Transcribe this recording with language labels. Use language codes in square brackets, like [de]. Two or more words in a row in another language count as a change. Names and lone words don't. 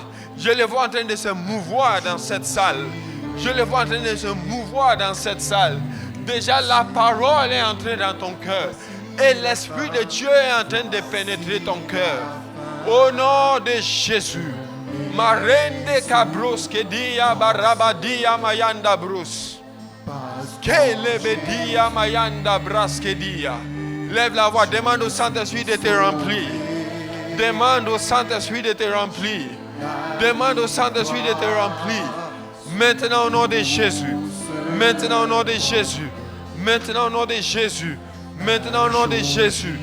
[fr] Je le vois en train de se mouvoir dans cette salle. Je le vois en train de se mouvoir dans cette salle. Déjà, la parole est entrée dans ton cœur. Et l'Esprit de Dieu est en train de pénétrer ton cœur. Au nom de Jésus. Marende kabros kedia barabadia mayanda brus. Kelebedia mayanda braskedia. Lève la voix, demande au Saint-Esprit de te remplir. Demande au Saint-Esprit de te remplir. Demande au Saint-Esprit de te remplir. Maintenant au nom de Jésus. Maintenant au nom de Jésus. Maintenant au nom de Jésus. Maintenant au nom de Jésus.